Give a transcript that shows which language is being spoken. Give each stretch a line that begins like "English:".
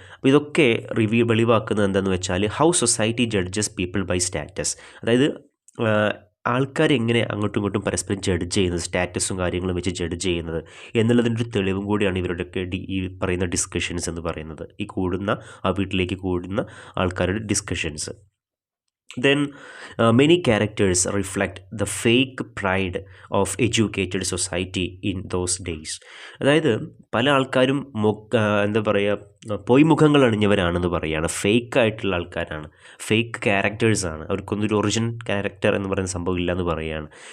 Malayalam: അപ്പോൾ ഇതൊക്കെ വെളിവാക്കുന്നത് എന്താണെന്ന് വെച്ചാൽ
English: How society judges people by status.
Malayalam: അതായത് ആൾക്കാരെങ്ങനെ അങ്ങോട്ടും ഇങ്ങോട്ടും പരസ്പരം ജഡ്ജ് ചെയ്യുന്നത്, സ്റ്റാറ്റസും കാര്യങ്ങളും വെച്ച് ജഡ്ജ് ചെയ്യുന്നത് എന്നുള്ളതിൻ്റെ ഒരു തെളിവും കൂടിയാണ് ഇവരുടെയൊക്കെ ഈ പറയുന്ന ഡിസ്കഷൻസ് എന്ന് പറയുന്നത്. ഈ വീട്ടിലേക്ക് കൂടുന്ന ആൾക്കാരുടെ discussions.
English: Then many characters reflect the fake pride of educated society in those days.
Malayalam: അതായത് പല ആൾക്കാരും എന്താ പറയുക, പൊയ്മുഖങ്ങൾ അണിഞ്ഞവരാണെന്ന് പറയുകയാണ്. ഫേക്ക് ആയിട്ടുള്ള ആൾക്കാരാണ്, ഫേക്ക് ക്യാരക്ടേഴ്സാണ്. അവർക്കൊന്നും ഒരു ഒറിജിനൽ ക്യാരക്ടർ എന്ന് പറയുന്ന സംഭവം ഇല്ല എന്ന് പറയുകയാണ്.